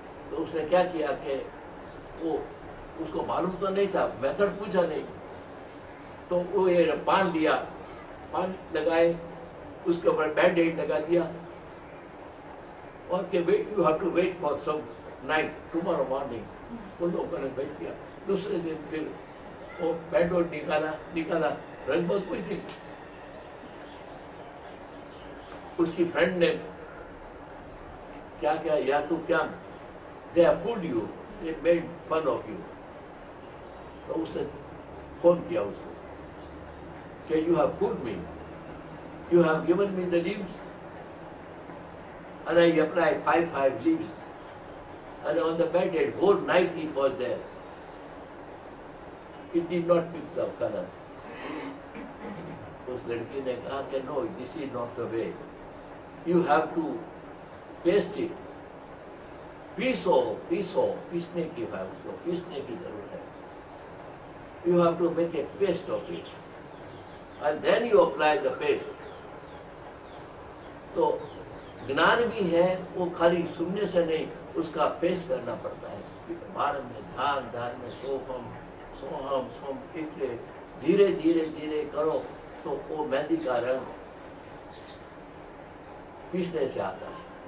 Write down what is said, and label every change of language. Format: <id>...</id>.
<hi>तो उसने क्या किया कि वो, उसको मालूम तो नहीं था, मेथड पूछा नहीं, तो वो ये पान लिया, पान लगाए, उसके ऊपर बैंड-एड लगा दिया और के</hi> <en>Wait, you have to wait for some night, tomorrow morning.</en> <hi>उन लोगों ने वेट किया। दूसरे दिन फिर वो बैंड-एड निकाला, रंग बहुत कुछ नहीं। उसकी फ्रेंड ने क्या किया, या तू क्या,</hi> <en>they have fooled you, they made fun of you।</en> <hi>तो उसने फोन किया उसको कि</hi> <en>you have fooled me, you have given me the leaves and I applied five leaves and on the bed at whole night it was there, it did not pick the color।</en> <hi>उस लड़की ने कहा कि</hi> <en>no, this is not the way, you have to paste it।</en> <hi>पीसने की है, उसको पीसने की जरूरत है।</hi> <en>You have to make a paste of it and then you apply the paste।</en> <hi>तो ज्ञान भी है, वो खाली सुनने से नहीं, उसका पेस्ट करना पड़ता है। बार में ध्यान में सोहम सोम धीरे धीरे करो तो वो मेहंदी का रंग पीसने से आता है।</hi>